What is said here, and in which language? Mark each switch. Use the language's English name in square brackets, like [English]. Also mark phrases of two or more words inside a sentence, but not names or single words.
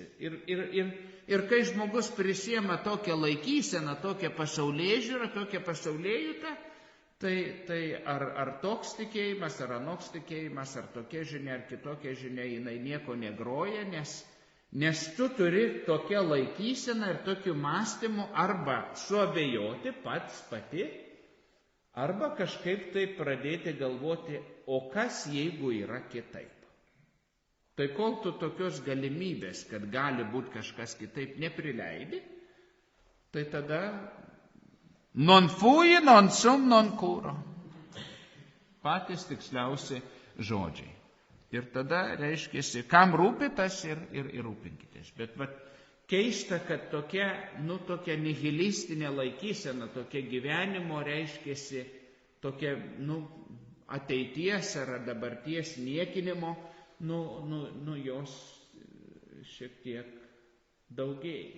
[Lithuanian] Ir kai žmogus prisiema tokią laikyseną, tokią pasaulėžiūrą, tokią pasaulėjutą, tai ar toks tikėjimas, ar anoks tikėjimas, ar tokia žinia, ar kitokia žinia, jinai nieko negroja, nes tu turi tokią laikyseną ir tokiu mąstymu arba suabejoti pati, arba kažkaip tai pradėti galvoti, o kas jeigu yra kitaip. Tai kol tu tokios galimybės, kad gali būti kažkas kitaip, neprileidi, tai tada [Latin] non fui, non sum, non curo. [Lithuanian] Patys tiksliausi žodžiai. Ir tada reiškiasi, kam rūpi, tas ir rūpinkitės. Bet keista, kad tokia nihilistinė laikysena, tokia gyvenimo reiškiasi, tokia ateities ar dabarties niekinimo, jos šiek tiek daugėja.